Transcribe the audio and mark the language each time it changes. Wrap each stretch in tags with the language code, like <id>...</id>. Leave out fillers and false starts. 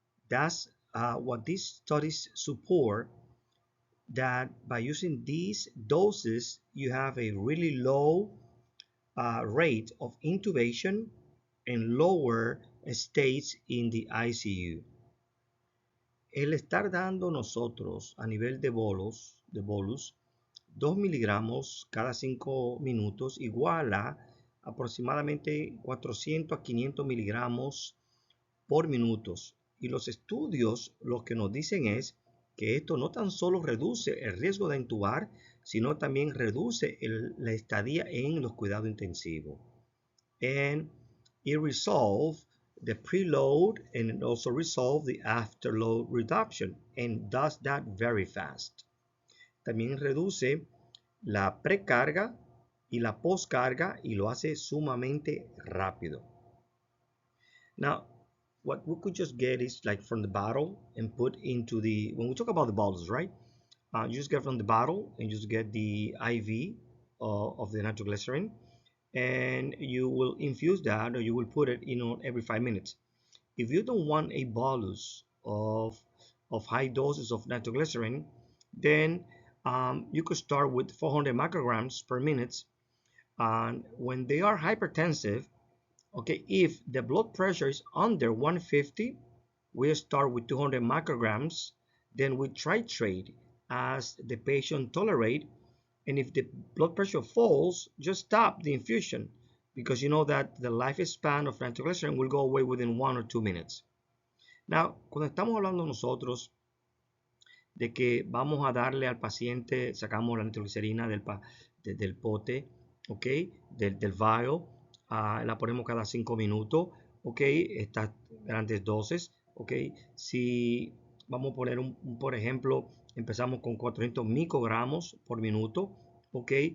<en>That's what these studies support, that by using these doses, you have a really low rate of intubation and lower stays in the ICU.</en> <es>El estar dando nosotros a nivel de bolus 2 miligramos cada 5 minutos igual a aproximadamente 400 a 500 miligramos por minutos. Y los estudios lo que nos dicen es que esto no tan solo reduce el riesgo de intubar, sino también reduce la estadía en los cuidados intensivos.</es> <en>And it resolve the preload and also resolve the afterload reduction, and does that very fast.</en> <es>También reduce la precarga y la postcarga y lo hace sumamente rápido.</es> <en>Now, what we could just get is like from the bottle and put into the, when we talk about the bottles, right? You just get from the bottle and just get the IV of the nitroglycerin, and you will infuse that, or you will put it every 5 minutes. If you don't want a bolus of high doses of nitroglycerin, then you could start with 400 micrograms per minute. And when they are hypertensive, okay, if the blood pressure is under 150, we start with 200 micrograms, then we titrate as the patient tolerate, and if the blood pressure falls, just stop the infusion, because you know that the lifespan of nitroglycerin will go away within 1 or 2 minutes.</en> <es>Now, cuando estamos hablando nosotros de que vamos a darle al paciente, sacamos la nitroglicerina del pote, ¿ok? Del vial, la ponemos cada 5 minutos, ¿ok? Estas grandes dosis, ¿ok? Si vamos a poner, por ejemplo, empezamos con 400 microgramos por minuto, ¿ok?</es>